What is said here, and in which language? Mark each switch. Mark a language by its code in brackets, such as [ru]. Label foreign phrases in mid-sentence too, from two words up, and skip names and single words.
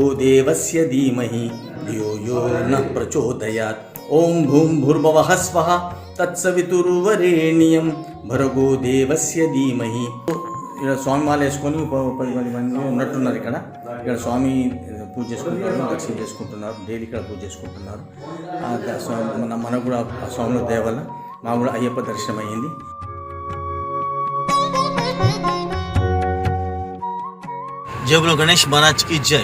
[sa] देवस्य धीमहि धियो यो नः प्रचोदयात् ओम भूम भूर्भुवः स्वः तत्सवितुर्वरेण्यं भर्गो देवस्य धीमहि [te] ఇక్కడ స్వామి మాల వేసుకొని 10 మంది ఉన్నట్టున్నారు. ఇక్కడ స్వామి పూజ చేసుకుంటున్నారు, దర్శనం చేసుకుంటున్నారు, డైలీ ఇక్కడ పూజ చేసుకుంటున్నారు. మనకు కూడా ఆ స్వామిలో దయ వల్ల మాకు కూడా అయ్యప్ప దర్శనం అయ్యింది. [hi] जय बोलो गणेश महाराज की जय.